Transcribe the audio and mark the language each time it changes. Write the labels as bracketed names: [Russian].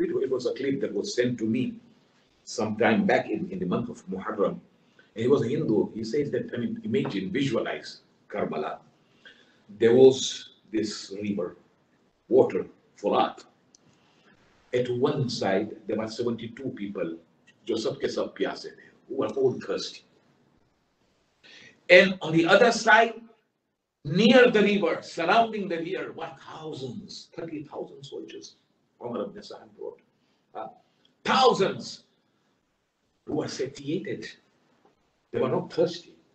[English] It was a clip that was sent to me sometime back in the month of Muharram. And he was a Hindu. He says that, I mean, imagine, visualize Karbala. There was this river, water, Furat. At one side, there were 72 people [Hindi] जो सबके सब प्यासे थे, [English] who were all thirsty. And on the other side, near the river, surrounding the river, were thousands, 30,000 soldiers. Umar ibn Sa'ad brought thousands who were satiated. They were not thirsty.